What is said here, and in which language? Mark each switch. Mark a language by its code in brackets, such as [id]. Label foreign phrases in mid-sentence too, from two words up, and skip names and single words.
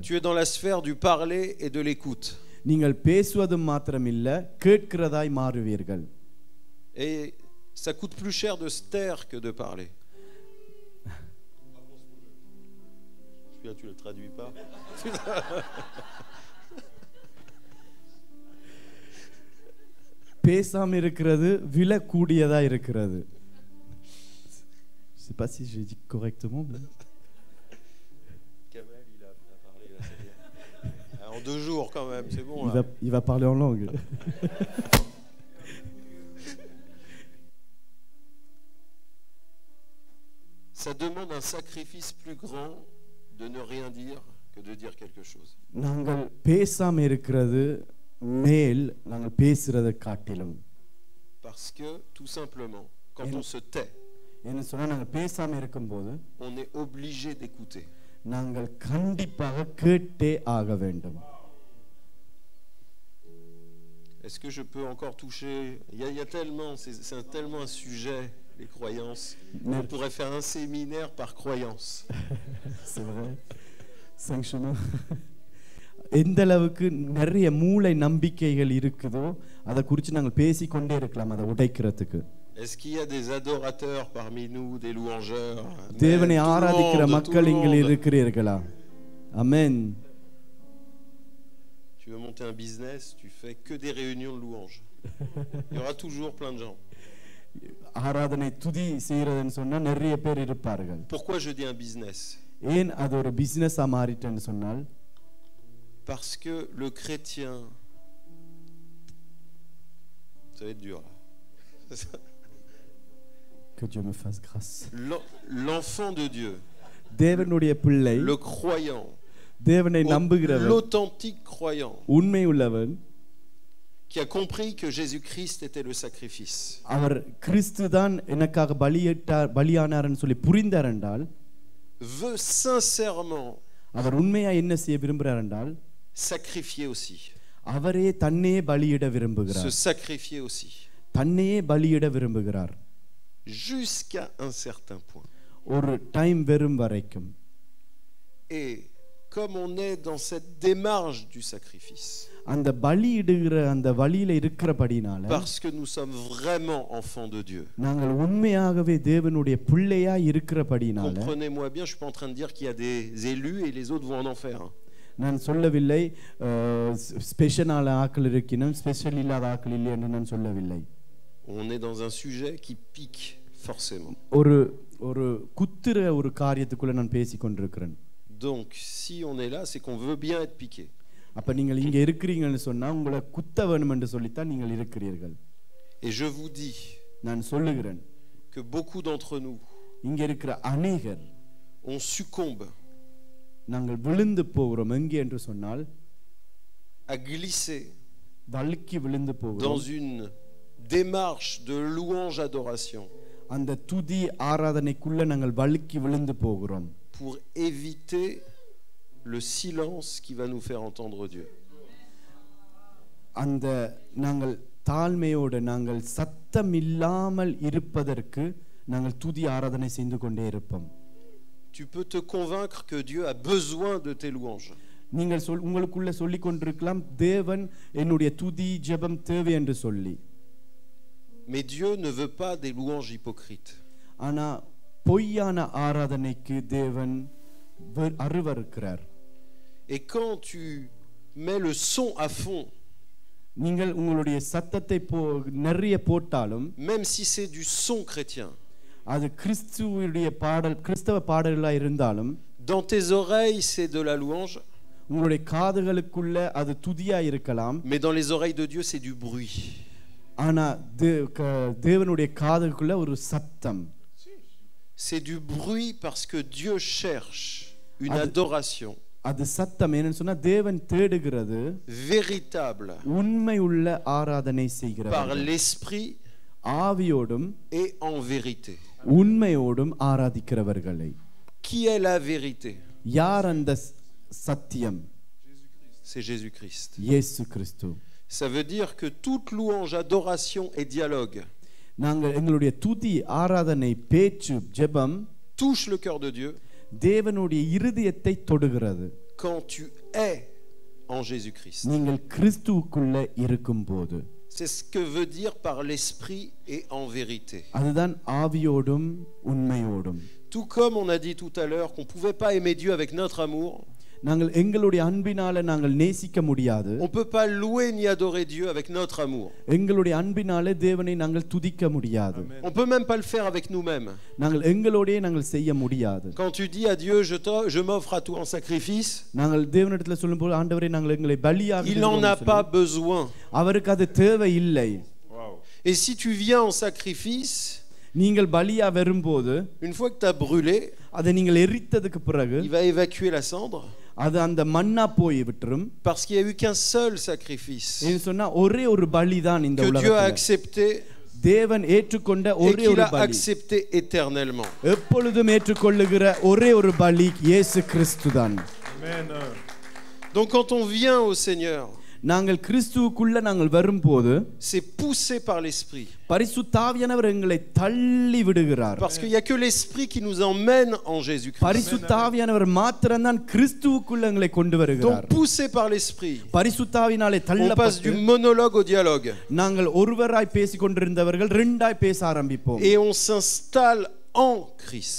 [fr] Tu es dans la sphère du parler et de l'écoute. [ta] நீங்கள் பேசுவது மாத்திரமில்ல, கேட்கிறதாய் மாறுவீர்கள். [fr] Et ça coûte plus cher de se taire que de parler. Celui-là, tu le traduis pas. [ta] பேசாம இருக்கிறது விலை கூடியதா இருக்கிறது. [fr] Je sais pas si j'ai dit correctement. Kamel, il a parlé là, c'est bien. En 2 jours quand même, c'est bon. Il va parler en langue. Ça demande un sacrifice plus grand de ne rien dire que de dire quelque chose. [ta] நாங்கள் பேசாம இருக்கிறது மேல் நாங்கள் பேசுறதை காட்டிலும். [fr] Parce que tout simplement, quand on se tait, [ta] என்ன சொன்னா நாங்கள் பேசாம இருக்கும்போது [fr] on est obligé d'écouter. [ta] நாங்கள் கண்டிப்பாக கேட்டே ஆக வேண்டும். [fr] Est-ce que je peux encore toucher? Il y a tellement, c'est tellement un sujet, les croyances. On pourrait faire un séminaire par croyance. C'est vrai. 5 chemins. [ta] எந்த அளவுக்கு நிறைய மூளை நம்பிக்கைகள் இருக்குதோ அதை குறித்து நாங்கள் பேசிக்கொண்டே இருக்கலாம், அதை உடைக்கிறதுக்கு. [fr] Est-ce qu'il y a des adorateurs parmi nous, des louangeurs? [ta] தேவனை ஆராதிக்கிற மக்கள் இங்கே இருக்கிறீர்களா? ஆமென். [fr] Tu veux monter un business, tu fais que des réunions de louanges. Il y aura toujours plein de gens. [ta] ஆராதனை துதி செய்யறதுன்னு சொன்னா நிறைய பேர் இருப்பார்கள். [fr] Pourquoi je dis un business? [ta] ஏன் அது ஒரு பிசினஸா மாறிட்டேன்னு சொன்னால், [fr] parce que le chrétien, ça va être dur là. Que Dieu me fasse grâce. L'enfant de Dieu, [ta] தேவனுடைய பிள்ளை, [fr] le croyant, [ta] தேவனை நம்புகிறவன், [fr] l'authentique croyant, [ta] உண்மை உள்ளவன், [fr] qui a compris que Jésus-Christ était le sacrifice, [ta] அவர் கிறிஸ்து தான் எனக்காக பலியானார்னு சொல்லி புரிந்தார் என்றால், [fr] veut sincèrement [ta] அவர் உண்மையா என்ன செய்ய விரும்புகிறார் என்றால் [fr] sacrifier aussi, [ta] அவரே தன்னையே பலியிட விரும்புகிறார், [fr] se sacrifier aussi, [ta] தன்னையே பலியிட விரும்புகிறார், [fr] jusqu'à un certain point. [ta] ஒரு டைம் வரும் வரைக்கும். [fr] Et comme on est dans cette démarche du sacrifice, [ta] அந்த பலியிடுகிற அந்த வழியில இருக்கிறபடினால, [fr] parce que nous sommes vraiment enfants de Dieu. [ta] நாங்கள் உண்மையாகவே தேவனுடைய பிள்ளையா இருக்கிறபடினால, [fr] comprenez-moi bien, je suis pas en train de dire qu'il y a des élus et les autres vont en enfer. [ta] நான் சொல்லவில்லை ஸ்பெஷலான ஆட்கள் இருக்கணும், ஸ்பெஷல் இல்லாத ஆட்கள் இல்லை என்று நான் சொல்லவில்லை. [fr] On est dans un sujet qui pique forcément. [ta] ஒரு குத்துற ஒரு காரியத்துக்குள்ள நான் பேசிக் கொண்டிருக்கிறேன். [fr] Donc si on est là, c'est qu'on veut bien être piqué. [ta] அப்ப நீங்கள் இங்க இருக்கிறீங்கன்னு சொன்னா உங்களை குத்த வேணும் என்று சொல்லித்தான் நீங்கள் இருக்கிறீர்கள். [fr] Et je vous dis, [ta] நான் சொல்லுகிறேன், [fr] que beaucoup d'entre nous, [ta] இங்க இருக்கிற அநேகர், [fr] on succombe, [ta] நாங்கள் விழுந்து போகிறோம். எங்கே என்று சொன்னால், [fr] à glisser [ta] வழுக்கி விழுந்து [fr] dans [ta] போகிறோம். [fr] une démarche de louange adoration, [ta] அந்த துதி ஆராதனைக்குள்ள நாங்கள் வழுக்கி விழுந்து போகிறோம். [fr] pour éviter le silence qui va nous faire entendre Dieu. [ta] அந்த நாங்கள் தாழ்மையோடு நாங்கள் சத்தம் இல்லாமல் இருப்பதற்கு நாங்கள் துதி ஆராதனை செய்து கொண்டே இருப்போம். [fr] Tu peux te convaincre que Dieu a besoin de tes louanges. [ta] நீங்கள் உங்களுக்குள்ள சொல்லிக் கொண்டிருக்கலாம், தேவன் என்னுடைய துதி ஜெபம் தேவை என்று சொல்லி. [fr] Mais Dieu ne veut pas des louanges hypocrites. [ta] ஆனா பொய்யான ஆராதனைக்கு தேவன் அருவருக்கிறார். [fr] Et quand tu mets le son à fond, [ta] நீங்கள் உங்களுடைய சத்தத்தை நிறைய போட்டாலும், [fr] même si c'est du son chrétien, [ta] அது கிறிஸ்துவுடைய பாடல், கிறிஸ்தவ பாடல்களா இருந்தாலும், [fr] dans tes oreilles c'est de la louange, [ta] உங்களுடைய காதுகளுக்குள்ள அது துதியா இருக்கலாம், [fr] mais dans les oreilles de Dieu c'est du bruit. [ta] ஆனா தேவனுடைய காதுக்குள்ள ஒரு சத்தம். [fr] C'est du bruit parce que Dieu cherche une adoration. [ta] அது சத்தம் என்னன்னு சொன்னா, தேவன் தேடுகிறது [fr] véritable, [ta] உண்மை உள்ள ஆராதனை செய்கிறார், [fr] par l'esprit [ta] ஆவியோடும் [fr] et en vérité. [ta] உண்மையோடும் ஆராதிக்கிறவர்களை. [fr] Qui est la vérité? [ta] யார் அந்த சத்தியம்? [fr] C'est Jésus-Christ. [ta] இயேசு கிறிஸ்து. [fr] Ça veut dire que toute louange, adoration et dialogue [ta] நாங்கள் எங்களுடைய துதி, ஆராதனை, பேச்சு, ஜெபம் [fr] touche le cœur de Dieu [ta] தேவனுடைய இருதயத்தை தொடுகிறது. [fr] quand tu es en Jésus-Christ. [ta] நீங்கள் கிறிஸ்துவுக்குள்ள இருக்கும்போது. [fr] C'est ce que veut dire par l'esprit et en vérité. [ta] அதுதான் ஆவியோடும் உண்மையோடும். [fr] Tout comme on a dit tout à l'heure qu'on ne pouvait pas aimer Dieu avec notre amour, [ta] நாங்கள் எங்களுடைய அன்பினால நாங்கள் நேசிக்க முடியாது. [fr] on ne peut pas louer ni adorer Dieu avec notre amour. [ta] எங்களுடைய அன்பினால தேவனை நாங்கள் துதிக்க முடியாது. [fr] On ne peut même pas le faire avec nous-mêmes. [ta] நாங்கள் எங்களோடே நாங்கள் செய்ய முடியாது. [fr] Quand tu dis à Dieu, je m'offre à toi en sacrifice, [ta] நாங்கள் தேவனிடத்தில் சொல்லும்போது, ஆண்டவரே நாங்கள் எங்களை பலியாக [fr] il n'en a pas besoin. [ta] அவருக்கு அது தேவை இல்லை. [fr] Et si tu viens en sacrifice, [ta] நீங்கள் பலியா வரும்போது, [fr] une fois que tu as brûlé, [ta] அதை நீங்கள் எரித்ததுக்கு பிறகு [fr] il va évacuer la cendre. [ta] அது அந்த மண்ணா போய் விட்டுரும். [fr] Parce qu'il n'y a eu qu'un seul sacrifice [ta] ஏன்னு சொன்னா ஒரே ஒரு பலி தான் இந்த [fr] que Dieu a [ta] உலகத்துல. [fr] accepté [ta] தேவன் ஏற்றுக்கொண்ட [fr] et [ta] ஒரே [fr] qu'il [ta] ஒரு [fr] a [ta] பலி, [fr] accepté éternellement. [ta] எப்பொழுதும் ஏற்றுக்கொள்ளுகிற ஒரே ஒரு பலி இயேசு கிறிஸ்து தான். [fr] Amen. Donc quand on vient au Seigneur, [ta] நாங்கள் கிறிஸ்துவுக்குள்ள நாங்கள் வரும்போது [fr] c'est poussé par l'Esprit. [ta] பரிசுத்த ஆவியானவர் எங்களை தள்ளி விடுகிறார். [fr] Parce qu'il n'y a que l'Esprit qui nous emmène en Jésus-Christ. [ta] பரிசுத்த ஆவியானவர் மாத்திரம்தான் கிறிஸ்துவுக்குள்ள எங்களை கொண்டு வருகிறார். [fr] Donc poussé par l'Esprit, [ta] பரிசுத்த ஆவியினாலே [fr] on passe [ta] தள்ளப்பட்டு [fr] du monologue au dialogue. [ta] நாங்கள் ஒருவராய் பேசிக் கொண்டிருந்தவர்கள் ரெண்டாய் பேச ஆரம்பிப்போம். [fr] Et on s'installe en Christ.